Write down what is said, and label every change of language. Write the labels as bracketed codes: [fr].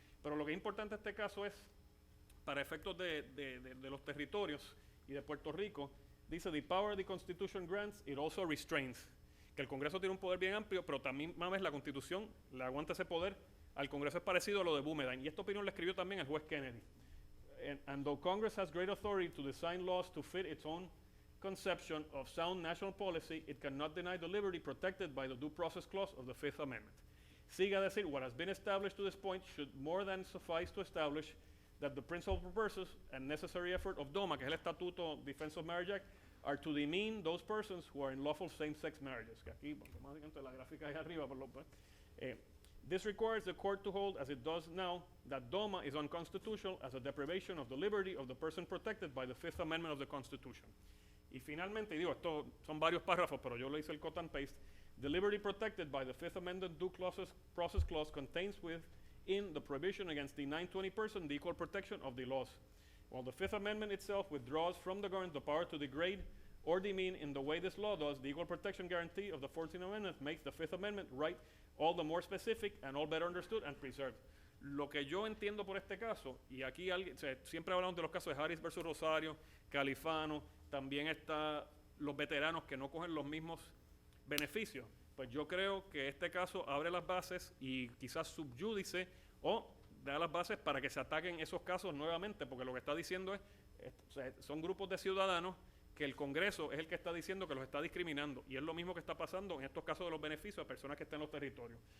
[es] Pero lo que es importante en este caso es, para efectos de los territorios y de Puerto Rico, dice, [en] the power the Constitution grants, it also restrains. [es] Que el Congreso tiene un poder bien amplio, pero también más la Constitución le aguanta ese poder. Al Congreso es parecido a lo de Boumediene, y esta opinión la escribió también el juez Kennedy. [en] And though Congress has great authority to design laws to fit its own conception of sound national policy, it cannot deny the liberty protected by the Due Process Clause of the Fifth Amendment. [es] Sigue a decir, [en] what has been established to this point should more than suffice to establish that the principal purposes and necessary effort of DOMA, [es] que es el Estatuto [en] Defense of Marriage Act, are to demean those persons who are in lawful same-sex marriages. [es] Que aquí, básicamente la gráfica ahí arriba, por lo [en] this requires the court to hold, as it does now, that DOMA is unconstitutional as a deprivation of the liberty of the person protected by the Fifth Amendment of the Constitution. [es] Y finalmente, digo, esto son varios párrafos, pero yo le hice el cut and paste. [en] The liberty protected by the Fifth Amendment Due Process Clause contains within the prohibition against denying to any person the equal protection of the laws. While the Fifth Amendment itself withdraws from the government the power to degrade or demean in the way this law does, the equal protection guarantee of the 14th Amendment makes the Fifth Amendment right all the more specific and all better understood and preserved. [es] Lo que yo entiendo por este caso, y aquí siempre hablamos de los casos de Harris versus Rosario, Califano, también está los veteranos que no cogen los mismos beneficios, pues yo creo que este caso abre las bases y quizás subyúdice o da las bases para que se ataquen esos casos nuevamente, porque lo que está diciendo son grupos de ciudadanos que el Congreso es el que está diciendo que los está discriminando, y es lo mismo que está pasando en estos casos de los beneficios a personas que están en los territorios.